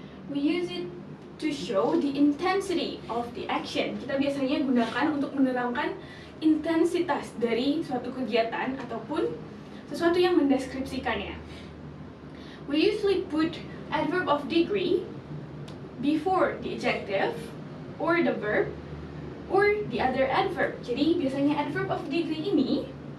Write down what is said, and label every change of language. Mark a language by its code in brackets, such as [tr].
[en] We use it to show the intensity of the action. [id] Kita biasanya gunakan untuk menerangkan intensitas dari suatu kegiatan ataupun sesuatu yang mendeskripsikannya. [en] We usually put adverb of degree before the adjective or the verb or the other adverb. [id] Jadi biasanya adverb of degree ini